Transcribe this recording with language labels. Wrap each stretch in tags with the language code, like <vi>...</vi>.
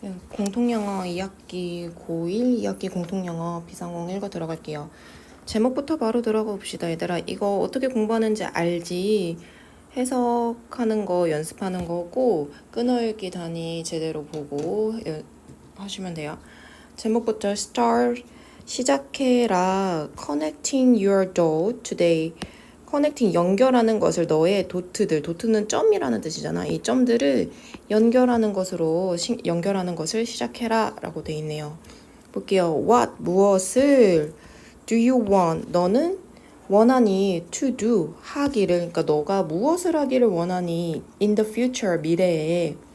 <ko>공통영어 2학기 고1, 2학기 공통영어 비상공 1과 들어갈게요. 제목부터 바로 들어가 봅시다. 얘들아, 이거 어떻게 공부하는지 알지? 해석하는 거 연습하는 거고 끊어읽기 단위 제대로 보고 하시면 돼요. 제목부터 start, 시작해라.</ko> <en>Connecting your dot today.</en> <ko>커넥팅 연결하는 것을 너의 도트들, 도트는 점이라는 뜻이잖아. 이 점들을 연결하는 것을 시작해라 라고 돼 있네요. 볼게요.</ko> <en>What</en> <ko>무엇을</ko> <en>do you want</en> <ko>너는 원하니</ko> <en>to do</en> <ko>하기를, 그러니까 너가 무엇을 하기를 원하니</ko> <en>in the future</en> <ko>미래에.</ko>